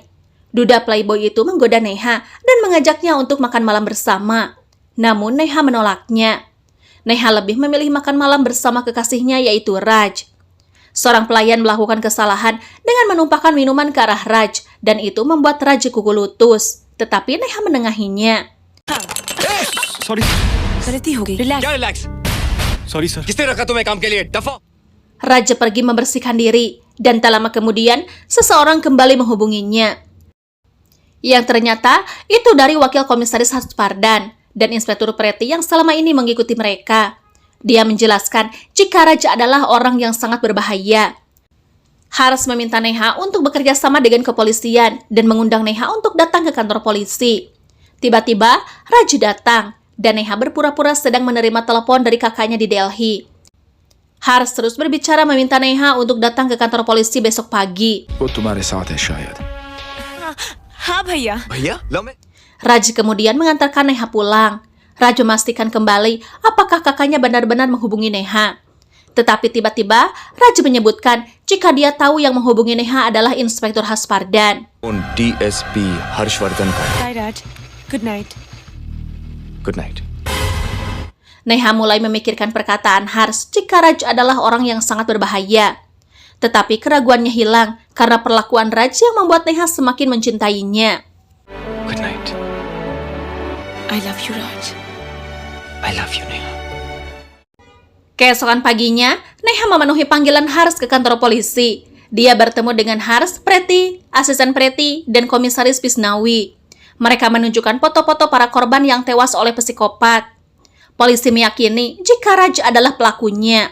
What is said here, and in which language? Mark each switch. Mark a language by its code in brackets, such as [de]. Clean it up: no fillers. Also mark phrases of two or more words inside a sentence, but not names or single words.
[id] Duda playboy itu menggoda Neha dan mengajaknya untuk makan malam bersama. Namun Neha menolaknya. Neha lebih memilih makan malam bersama kekasihnya yaitu Raj. Seorang pelayan melakukan kesalahan dengan menumpahkan minuman ke arah Raj dan itu membuat Raj kuku lutus. Tetapi Neha menengahinya. [hi] सॉरी गलती हो गई रिलैक्स क्या रिलैक्स [en] sorry sir [hi] किसने रखा तुम्हें काम के लिए दफा [id] Raja pergi membersihkan diri dan tak lama kemudian seseorang kembali menghubunginya. Yang ternyata itu dari wakil komisaris Haspardan dan Inspektur Preti yang selama ini mengikuti mereka. Dia menjelaskan jika Raja adalah orang yang sangat berbahaya. Harus meminta Neha untuk bekerja sama dengan kepolisian dan mengundang Neha untuk datang ke kantor polisi. Tiba-tiba, Raja datang dan Neha berpura-pura sedang menerima telepon dari kakaknya di Delhi. Harus terus berbicara meminta Neha untuk datang ke kantor polisi besok pagi. [hi] वो तुम्हारे साथ है शायद हाँ भैया भैया लो मैं [id] Raja kemudian mengantarkan Neha pulang. Raja memastikan kembali apakah kakaknya benar-benar menghubungi Neha. Tetapi tiba-tiba, Raja menyebutkan jika dia tahu yang menghubungi Neha adalah Inspektur Haspardan. [hi] डीएसपी हर्षवर्धन का [en] bye Raj good night good night [id] Neha mulai memikirkan perkataan Hars jika Raj adalah orang yang sangat berbahaya. Tetapi keraguannya hilang karena perlakuan Raj yang membuat Neha semakin mencintainya. [en] good night I love you Raj I love you Neha [id] Keesokan paginya, Neha memenuhi panggilan Hars ke kantor polisi. Dia bertemu dengan Hars, Preti, asisten Preti, dan komisaris Pisnawi. Mereka menunjukkan foto-foto para korban yang tewas oleh psikopat. Polisi meyakini jika Raj adalah pelakunya.